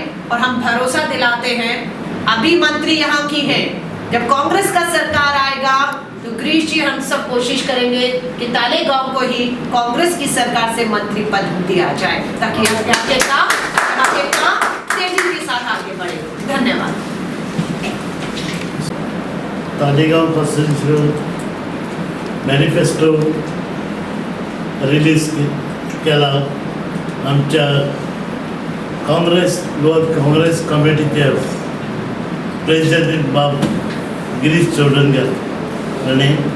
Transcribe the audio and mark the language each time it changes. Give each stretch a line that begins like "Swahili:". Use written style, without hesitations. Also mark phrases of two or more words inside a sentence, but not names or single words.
Hindi: और हम भरोसा दिलाते हैं अभी मंत्री यहाँ की हैं, जब कांग्रेस का सरकार आएगा तो गिरीश जी हम सब कोशिश करेंगे कि तालेगांव को ही कांग्रेस की सरकार से मंत्री पद दिया जाए ताकि आपके काम तेजी के साथ आगे बढ़े। धन्यवाद।
Konkani: तालेगांव पासून
English: manifesto release
Konkani: केला आमच्या काँग्रेस कमिटीचे प्रेसिडेंट बाब गिरीश चोडणकर हाणें